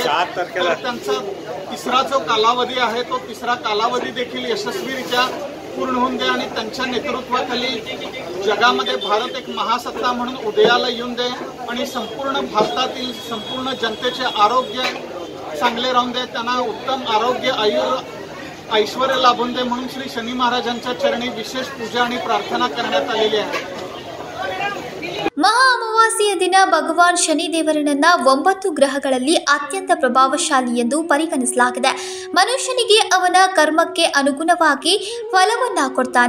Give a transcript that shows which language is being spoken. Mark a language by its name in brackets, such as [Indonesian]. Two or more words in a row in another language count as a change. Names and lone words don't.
[Marathi] तर त्यांचा तिसरा जो कालावधी आहे तो तिसरा कालावधी देखील यशस्वीरित्या पूर्ण होऊन दे आणि त्यांच्या नेतृत्वाखाली जगामध्ये भारत एक महासत्ता म्हणून उदयाला येऊन दे आणि संपूर्ण भारतातील संपूर्ण जनतेचे आरोग्य चांगले राहून दे, त्यांना उत्तम आरोग्य, ऐश्वर्य लाभून दे म्हणून श्री शनी महाराजांच्या चरणी विशेष पूजा आणि प्रार्थना करण्यात आलेली आहे. [Kannada] ಮಹಾ ಅಮಾವಾಸ್ಯೆಯ ದಿನ ಭಗವಾನ್ ಶನಿ ದೇವರನ್ನ 9 ಗ್ರಹಗಳಲ್ಲಿ ಅತ್ಯಂತ ಪ್ರಭಾವಶಾಲಿ ಎಂದು ಪರಿಗಣಿಸಲಾಗಿದೆ. ಮನುಷ್ಯನಿಗೆ ಅವನ ಕರ್ಮಕ್ಕೆ ಅನುಗುಣವಾಗಿ ಫಲವನ್ನ ಕೊಡ್ತಾನೆ.